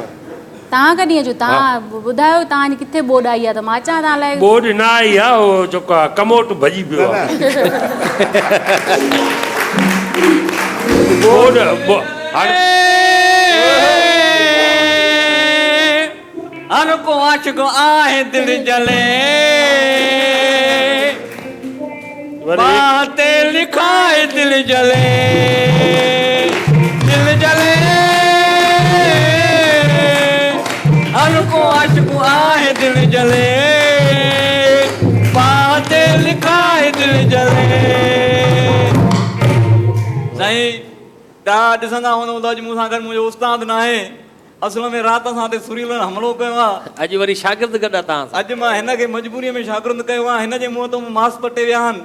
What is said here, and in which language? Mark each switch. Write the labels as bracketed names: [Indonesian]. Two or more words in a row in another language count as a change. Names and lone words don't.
[Sindhi] तव्हां कॾहिं अचो तव्हां ॿुधायो तव्हांजी किथे ॿोॾि आई आहे त मां अचां तव्हां लाइ ॿोॾि न आई आहे उहो जेको आहे कमोट भॼी पियो आहे हर को आशिक़ आहे दिल जले बाते लिखाए दिल जले हर को आशिक़ आहे दिल जले बाते लिखाए दिल जले साईं तव्हां ॾिसंदा हूंदव त अॼु मूंसां गॾु मुंहिंजो उस्ताद न आहे असल में राति सां ते सुरीलनि हमलो कयो आहे अॼु वरी शागिर्द गॾु आहे तव्हां सां? अॼु मां हिनखे मजबूरीअ में शागिर्द कयो आहे हिन जे मुंहं तां मांस पटे विया आहिनि